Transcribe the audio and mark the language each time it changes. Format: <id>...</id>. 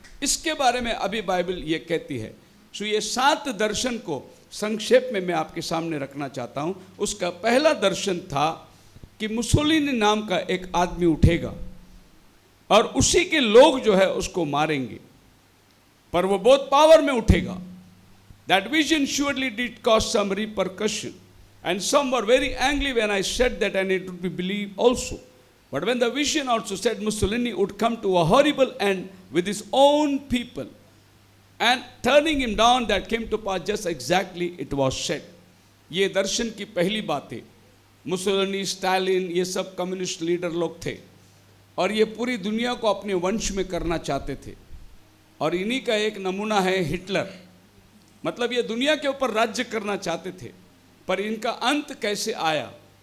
<hi>इसके बारे में अभी बाइबल ये कहती है। सो ये 7 दर्शन को संक्षेप में मैं आपके सामने रखना चाहता हूँ। उसका पहला दर्शन था कि मुसोलिनी नाम का एक आदमी उठेगा और उसी के लोग जो है उसको मारेंगे, पर वो बहुत पावर में उठेगा।</hi> <en>That vision surely did cause some repercussion, and some were very angry when I said that, and it would be believed also. But when the vision also said Mussolini would come to a horrible end with his own people, and turning him down, that came to pass just exactly it was said.</en> <hi>ये दर्शन की पहली बात है। Mussolini, Stalin, ये सब communist leader लोग थे और ये पूरी दुनिया को अपने वंश में करना चाहते थे। और इन्हीं का एक नमूना है हिटलर। मतलब ये दुनिया के ऊपर राज्य करना चाहते थे, पर इनका अंत कैसे आया।</hi>